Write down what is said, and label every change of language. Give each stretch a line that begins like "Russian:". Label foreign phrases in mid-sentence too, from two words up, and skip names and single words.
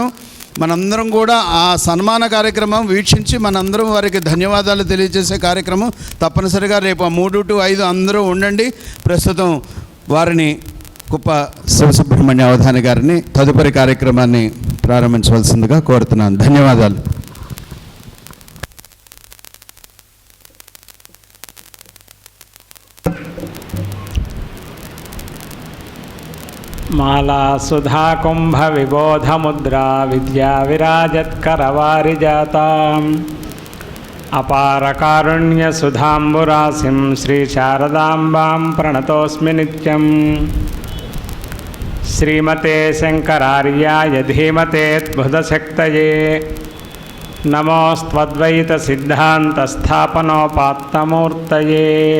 Telugu: మనందరం కూడా ఆ సన్మాన కార్యక్రమం వీక్షించి మనందరం వారికి ధన్యవాదాలు తెలియజేసే కార్యక్రమం తప్పనిసరిగా రేపు 3 to 5 అందరూ ఉండండి. ప్రస్తుతం వారిని కుప్ప శివసుబ్రహ్మణ్య అవధాని గారిని తదుపరి కార్యక్రమాన్ని ప్రారంభించవలసిందిగా కోరుతున్నాను. ధన్యవాదాలు.
Sanskrit: माला सुधा कुंभ विबोध मुद्रा विद्या विराजत्करवारिजातां అపారకారుణ్యసుధాంబురాశిం శ్రీశారదాంబాం ప్రణతోస్మి నిత్యం. శ్రీమతే శంకరార్యాయ ధీమతే బుధశక్తయే నమోస్త్వద్వైతసిద్ధాంతస్థాపనోపాత్తమూర్తయే.